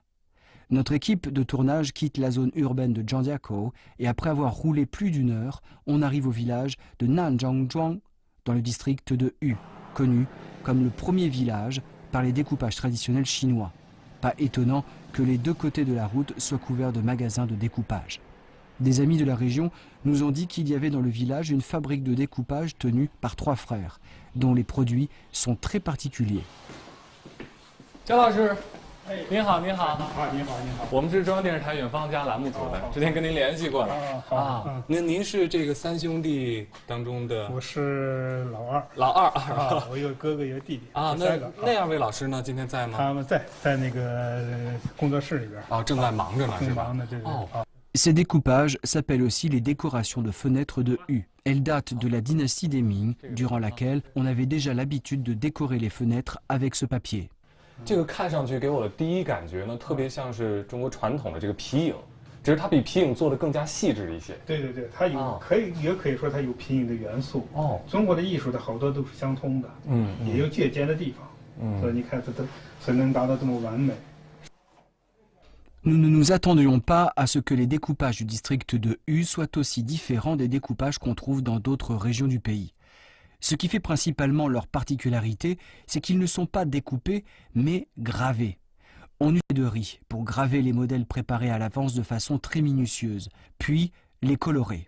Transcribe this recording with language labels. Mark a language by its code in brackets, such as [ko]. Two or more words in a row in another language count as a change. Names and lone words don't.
[fr] Notre équipe de tournage quitte la zone urbaine de Zhangjiakou et après avoir roulé plus d'une heure, on arrive au village de Nanzhangzhuang dans le district de Hu, connu comme le premier village par les découpages traditionnels chinois. Pas étonnant que les deux côtés de la route soient couverts de magasins de découpage. Des amis de la région nous ont dit qu'il y avait dans le village une fabrique de découpage tenue par 3 frères, dont les produits sont très particuliers. [zh] 焦老师，您好，您好。您好。我们是中央电视台远方家栏目组的，之前跟您联系过了。您是这个3兄弟当中的？我是老二。老二我有哥哥，有弟弟。那2位老师呢？今天在吗？他们在那个工作室里边。正在忙着呢，是吧？忙的，对。 [fr] Ces découpages s'appellent aussi les décorations de fenêtres de Hu. Elles datent de la dynastie des Ming, durant laquelle on avait déjà l'habitude de décorer les fenêtres avec ce papier. [zh] 这个看上去给我的第一感觉呢，特别像是中国传统的这个皮影，只是它比皮影做的更加细致一些。对，它也可以说它有皮影的元素。中国的艺术的好多都是相通的，也有借鉴的地方。所以你看它才能达到这么完美。 [fr] Nous ne nous attendions pas à ce que les découpages du district de Hu soient aussi différents des découpages qu'on trouve dans d'autres régions du pays. Ce qui fait principalement leur particularité, c'est qu'ils ne sont pas découpés, mais gravés. On utilise de riz pour graver les modèles préparés à l'avance de façon très minutieuse, puis les colorer.